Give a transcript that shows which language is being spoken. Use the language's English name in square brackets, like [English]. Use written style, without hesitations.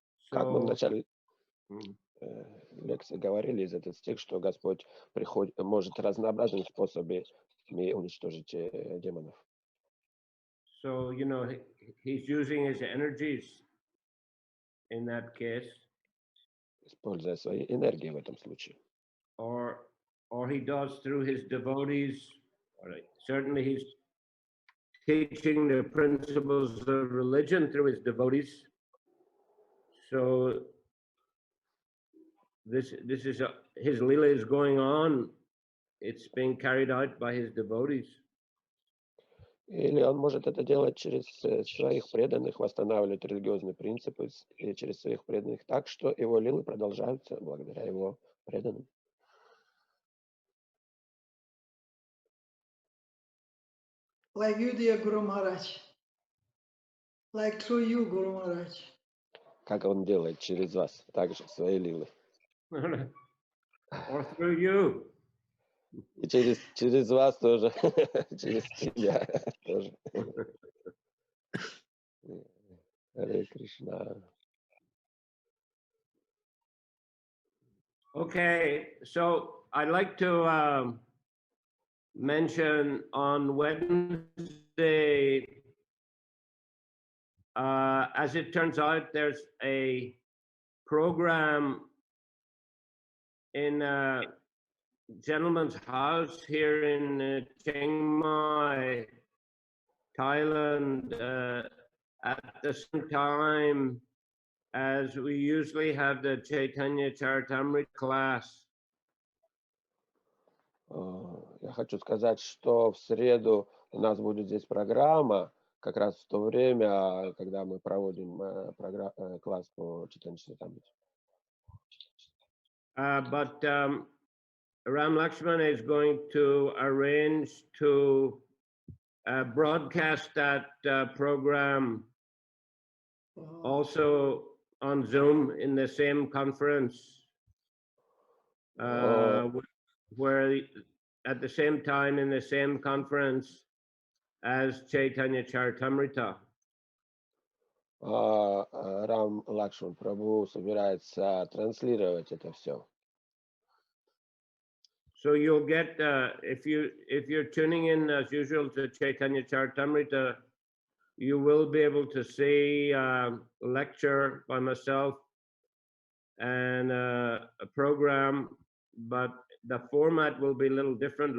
[Russian] Как мы в [English] So, [Russian] начале лекции говорили из этого стиха, что Господь может разнообразными способами уничтожить демонов. [English] so you know, he's using his energies in that case, [Russian] Используя свои энергии в этом случае. [English] or he does through his devotees. Certainly, he's teaching the principles of religion through his devotees. So this is his lila is going on. It's being carried out by his devotees. [Russian] Или он может это делать через своих преданных, восстанавливать религиозные принципы и через своих преданных так, что его лилы продолжаются благодаря его преданным. [English] Like you, dear Guru Maharaj. Like through you, Guru Maharaj. [Russian] Как он делает через вас, также свои лилы. [English] Or through you. [Russian] И через вас тоже, через тебя тоже. Харе Кришна. [English] Okay, so I'd like to mention on Wednesday, as it turns out, there's a program in a gentleman's house here in Chiang Mai, Thailand, at the same time as we usually have the Chaitanya Charitamrita class. [Russian] Я хочу сказать, что в среду у нас будет здесь программа, как раз в то время, когда мы проводим класс по Chaitanya Charitamrita. [English] But Ram Lakshman is going to arrange to broadcast that program also on Zoom in the same conference, where at the same time in the same conference as Chaitanya Charitamrita. [Russian] Рам Лакшман Прабху собирается транслировать это все. [English] So you'll get if you're tuning in as usual to Chaitanya Charitamrita, you will be able to see a lecture by myself and a program, but the format will be a little different.